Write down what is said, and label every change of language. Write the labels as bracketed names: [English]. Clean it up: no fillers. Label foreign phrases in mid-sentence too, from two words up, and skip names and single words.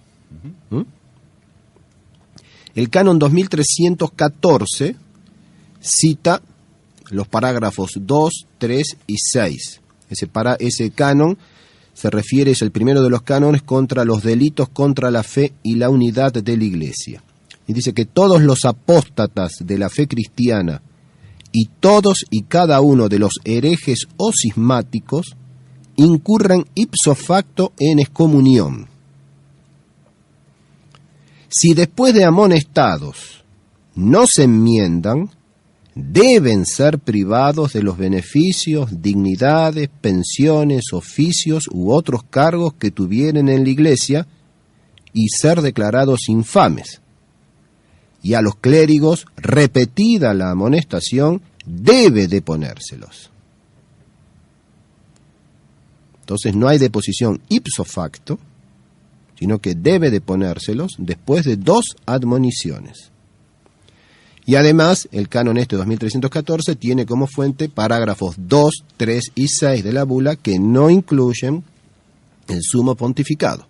[Spanish] El canon 2314 cita los parágrafos 2, 3 y 6. Ese canon se refiere, es el primero de los cánones, contra los delitos contra la fe y la unidad de la Iglesia. Y dice que todos los apóstatas de la fe cristiana y todos y cada uno de los herejes o cismáticos incurran [Latin] ipso facto [Spanish] en excomunión. Si después de amonestados no se enmiendan, deben ser privados de los beneficios, dignidades, pensiones, oficios u otros cargos que tuvieren en la Iglesia y ser declarados infames. Y a los clérigos, repetida la amonestación, debe deponérselos. Entonces no hay deposición [Latin] ipso facto, [Spanish] sino que debe deponérselos después de 2 admoniciones. Y además, el canon 2314 tiene como fuente parágrafos 2, 3 y 6 de la bula que no incluyen el sumo pontificado.